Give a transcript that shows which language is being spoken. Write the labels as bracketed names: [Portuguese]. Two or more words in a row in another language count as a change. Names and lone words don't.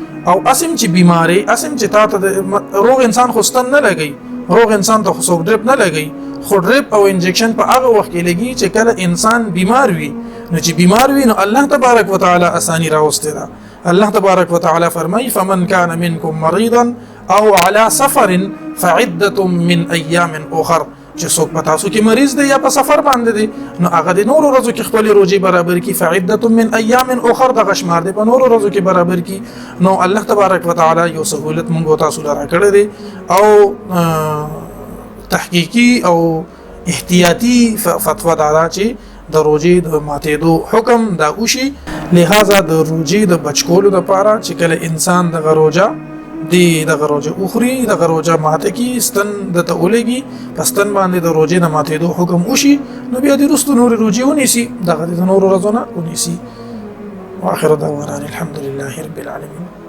[Pashto] او اسم چې بیمارې اسم چې تا ته روغ انسان خو ستن نه لګوي، روغ انسان ته خو څوک ډریپ نه لګوي، خو ډریپ او انجکشن په هغه وخت کې لګي چې کله انسان بیمار وي. نو چې بیمار وي نو [Arabic] الله تبارک وتعالى [Pashto] اسانی راوستي ده. [Arabic] الله تبارک وتعالى [Pashto] فرمایي [Arabic] فمن كان منكم مريضا او على سفر فعدة من ايام اخر. [Pashto] چې څوک په تاسو کې مریض دی یا په سفر باندې دی نو هغه د نورو ورځو کې خپل روزي برابر کی. [Arabic] فعدة من ايام اخر [Pashto] دغه شمار دی په نورو ورځو کې برابر کی. نو [Arabic] الله تبارک وتعالى [Pashto] یو سهولت مونږ تاسو لپاره کړی دی او تحقیقی او احتیاطی فتوا دا چې د روزي د ماتېدو حکم دا وشي. لہذا د روزي د بچکولو لپاره چې کله انسان د روزه دغه روزه اخري دغه روزه ماته کی ستن د تولېږي پستن باندې د روزي نه ماتېدو حکم وشي نو بیا د رستو نور روزي ونیسي دغه د نور ورځونه ونیسي. [Arabic] واخر دعوانا الحمد لله رب العالمين.